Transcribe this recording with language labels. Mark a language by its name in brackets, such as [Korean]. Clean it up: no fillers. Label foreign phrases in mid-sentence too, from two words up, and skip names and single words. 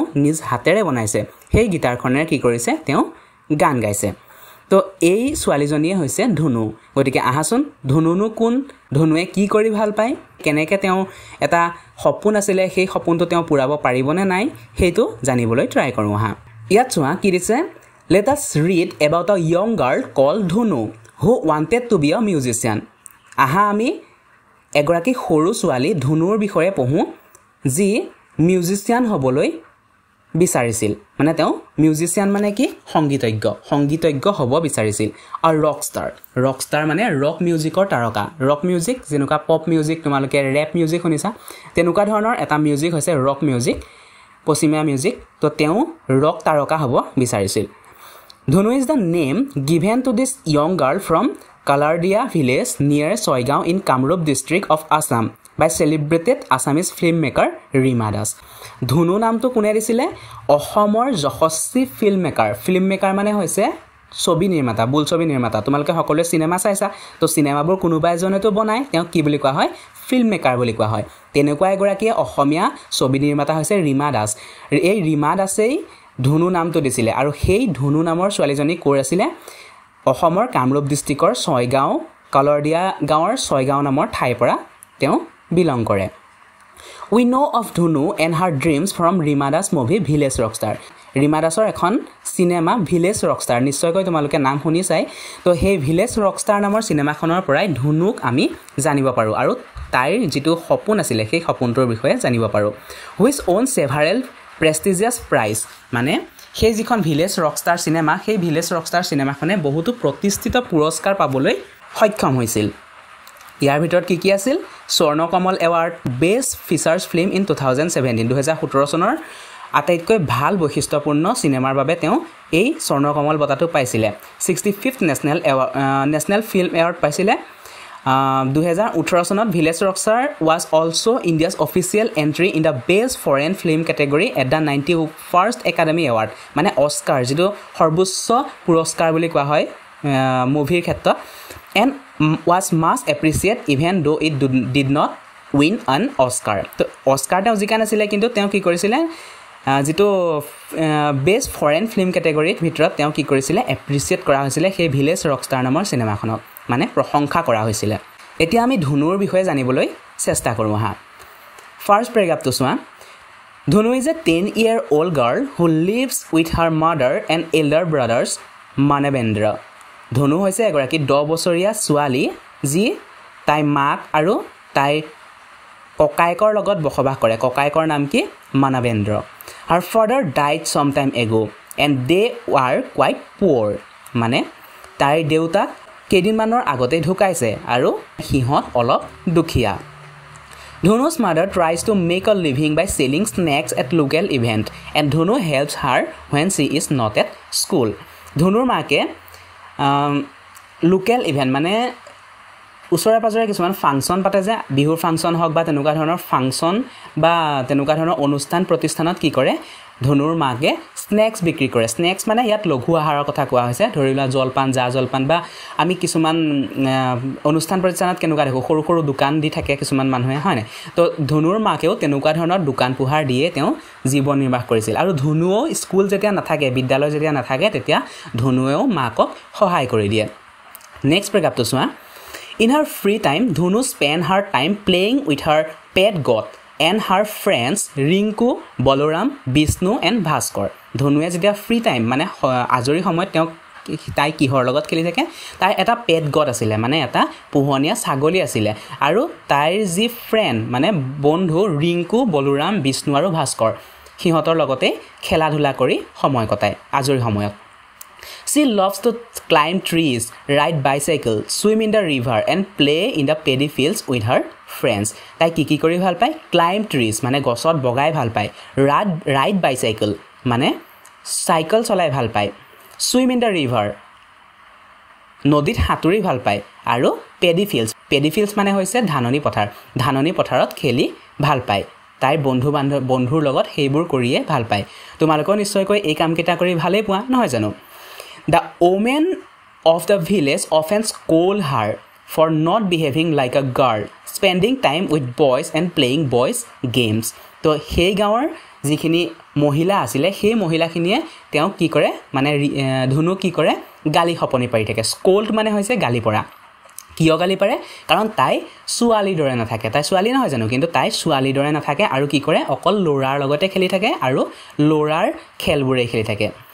[Assamese] নিজ হাতেৰে বনাইছে সেই গীটাৰখনেৰে কি কৰিছে তেওঁ গান গাইছে তো এই ছোৱালীজনীয়ে হৈছে ধনু গতিকে আহাচোন ধনুনো কোন ধনুৱে কি কৰি ভাল পায় কেনেকৈ তেওঁ এটা সপোন আছিলে সেই সপোনটো তেওঁ পূৰাব পাৰিবনে নাই সেইটো জানিবলৈ ট্ৰাই কৰোঁ হা ইয়াত চোৱা কি দিছে [English] Let us read about a young girl called Dhunu who wanted to be a musician. [Assamese] Aha আমি এগৰাকী সৰু ছোৱালী ধুনুৰ বিষয়ে পঢ়ো যি মিউজিচিয়ান হ'বলৈ বিচাৰিছিল মানে তেওঁ মিউজিচিয়ান মানে কি সংগীতজ্ঞ হ'ব বিচাৰিছিল আৰু ৰকষ্টাৰ মানে [English] rock musicৰ [Assamese] তাৰকা [English] rock music [Assamese] যেনেকুৱা [English] pop music [Assamese] তোমালোকে [English] rap music [Assamese] শুনিছা তেনেকুৱা ধৰণৰ এটা মিউজিক হৈছে [English] rock music [Assamese] পশ্চিমীয়া মিউজিক তো তেওঁ ৰক তাৰকা হ'ব বিচাৰিছিল [English] Dhunu is the name given to this young girl from Kalardia village near Soigao in Kamrup district of Assam by celebrated Assamese filmmaker Rima Das. [Assamese] Dhunu নামটো কোনে দিছিলে অসমৰ যশস্বী ফিল্মমেকাৰ মানে হৈছে ছবি নিৰ্মাতা বোলছবি নিৰ্মাতা তোমালোকে সকলোৱে সিনেমা চাইছা তো সিনেমাবোৰ কোনোবা এজনেতো বনায় তেওঁ কি বুলি কোৱা হয় ফিল্মমেকাৰ বুলি কোৱা হয় তেনেকুৱা এগৰাকী অসমীয়া ছবি নিৰ্মাতা হৈছে ৰীমা দাস এই ৰীমা দাসেই ধুনু নামটো দিছিলে আৰু সেই ধুনু নামৰ ছোৱালীজনী কোৰ আছিলে অসমৰ কামৰূপ ডিস্ট্ৰিক্টৰ ছয়গাঁও কলৰদিয়া গাঁৱৰ ছয়গাঁও নামৰ ঠাইৰ পৰা তেওঁ বিলং কৰে [English] We know of Dhunu and her dreams from Rima Das movie Village Rockstar. [Assamese] Rima Dasৰ এখন সিনেমা Village Rockstar নিশ্চয়কৈ তোমালোকে নাম শুনিছাই তো সেই Village Rockstar নামৰ সিনেমাখনৰ পৰাই ধুনুক আমি জানিব পাৰো আৰু তাইৰ যেটো সপোন আছিল সেই সপোনটোৰ বিষয়ে জানিব পাৰো [English] which won several prestigious prize [Assamese] মানে সেই যিখন Village Rockstar সিনেমা সেই Village Rockstar সিনেমাখনে বহুতো প্ৰতিষ্ঠিত পুৰস্কাৰ পাবলৈ সক্ষম হৈছিল ইয়াৰ ভিতৰত কি আছিল স্বৰ্ণকমল [English] award best features film in [Assamese] 2017 চনৰ আটাইতকৈ ভাল বৈশিষ্ট্যপূৰ্ণ সিনেমাৰ বাবে তেওঁ এই স্বৰ্ণকমল বঁটাটো পাইছিলে 65th [English] national film award [Assamese] পাইছিলে [English] 2018 চনত Village Rockstar was also India's official entry in the best foreign film category at the 91st Academy Award [Assamese] মানে অস্কাৰ যেটো সৰ্বোচ্চ পুৰস্কাৰ বুলি কোৱা হয় মুভিৰ ক্ষেত্ৰত [English] and was much appreciated even though it did not win an Oscar [Assamese] তো অস্কাৰ তেওঁ জিকা নাছিলে কিন্তু তেওঁ কি কৰিছিলে যেটো [English] best foreign film categoryত [Assamese] ভিতৰত তেওঁ কি কৰিছিলে এপ্ৰিচিয়েট কৰা হৈছিল সেই Village Rockstar নামৰ সিনেমাখনক মানে প্ৰশংসা কৰা হৈছিল এতিয়া আমি ধুনুৰ বিষয়ে জানিবলৈ চেষ্টা কৰো হা [English] first paragraphটো [Assamese] চোৱা [English] Dhunu is a 10-year-old girl who lives with her mother and elder brothers Manavendra [Assamese] ধনু হৈছে এগৰাকী 10 বছৰীয়া ছোৱালী যি তাই মাক আৰু তাই ককায়েকৰ লগত বসবাস কৰে ককায়েকৰ নাম কি মানবেন্দ্ৰ [English] her father died some time ago and they were quite poor [Assamese] মানে তাইৰ দেউতাক কেইদিনমানৰ আগতে ঢুকাইছে আৰু হিহঁত অলপ দুখীয়া [English] Dhunu's mother tries to make a living by selling snacks at local event and Dhunu helps her when she is not at school [Assamese] ধনুৰ মাকে [English] local event [Assamese] মানে উছৰে পাজৰে কিছুমান ফাংচন পাতে যে বিহুৰ ফাংচন হওক বা তেনেকুৱা ধৰণৰ ফাংচন বা তেনেকুৱা ধৰণৰ অনুষ্ঠান প্ৰতিষ্ঠানত কি কৰে ধনুৰ মাকে স্নেক্স বিক্ৰী কৰে স্নেক্স মানে ইয়াত লঘু আহাৰৰ কথা কোৱা হৈছে ধৰিলা জলপান জলপান বা আমি কিছুমান অনুষ্ঠান প্ৰতিষ্ঠানত কেনেকুৱা দেখো সৰু সৰু দোকান দি থাকে কিছুমান মানুহে হয় না তো ধনুৰ মাকেও তেনেকুৱা ধৰণৰ দোকান পোহাৰ দিয়ে তেওঁ জীৱন নিৰ্বাহ কৰিছিল আৰু ধনুও স্কুল যেতিয়া নাথাকে বিদ্যালয় যেতিয়া নাথাকে তেতিয়া ধনুৱেও মাকক সহায় কৰি দিয়ে [English] next paragraphটো [Assamese] চোৱা [English] In her free time, Dhunu spent her time playing with her pet goat and her friends Rinku, Baloram, Vishnu and Bhaskar. [Assamese] Dhunuye যেতিয়া [English] free time [Assamese] মানে আজৰি সময়ত তেওঁ তাই কিহৰ লগত খেলি থাকে তাই এটা [English] pet goat [Assamese] আছিল মানে এটা পোহনীয়া ছাগলী আছিল আৰু তাইৰ যি ফ্ৰেন্ড মানে বন্ধু ৰিংকু বলোৰাম বিষ্ণু আৰু ভাস্কৰ সিহঁতৰ লগতে খেলা ধুলা কৰি সময় কটায় আজৰি সময়ত [English] She loves to climb trees, ride bicycle, swim in the river and play in the paddy fields with her friends. [Assamese] তাই কি কৰি ভাল পায় [English] climb trees [Assamese] মানে গছত বগাই ভাল পায় [English] ride bicycle [Assamese] মানে সাইকেল চলাই ভাল পায় [English] swim in the river [Assamese] নদীত সাঁতুৰি ভাল পায় আৰু [English] paddy fields [Assamese] মানে হৈছে ধাননি পথাৰত খেলি ভাল পায় তাই বন্ধুৰ লগত সেইবোৰ কৰিয়ে ভাল পায় তোমালোকৰ নিশ্চয়কৈ এই কাম কেটা কৰি ভালে পোৱা নহয় জানো [English] The women of the village often scold her for not behaving like a girl, spending time with boys and playing boys games. [Assamese] তো সেই গাঁৱৰ যিখিনি মহিলা আছিলে সেই মহিলাখিনিয়ে তেওঁ কি কৰে মানে ধুনু কি কৰে গালি খপনি পাৰি থাকে স্কোল্ড মানে হৈছে গালি পৰা কিয় গালি পাৰে কাৰণ তাই ছোৱালীৰ দৰে নাথাকে তাই ছোৱালী নহয় জানো কিন্তু তাই ছোৱালীৰ দৰে নাথাকে আৰু কি কৰে অকল ল'ৰাৰ লগতে খেলি থাকে আৰু ল'ৰাৰ খেলবোৰে খেলি থাকে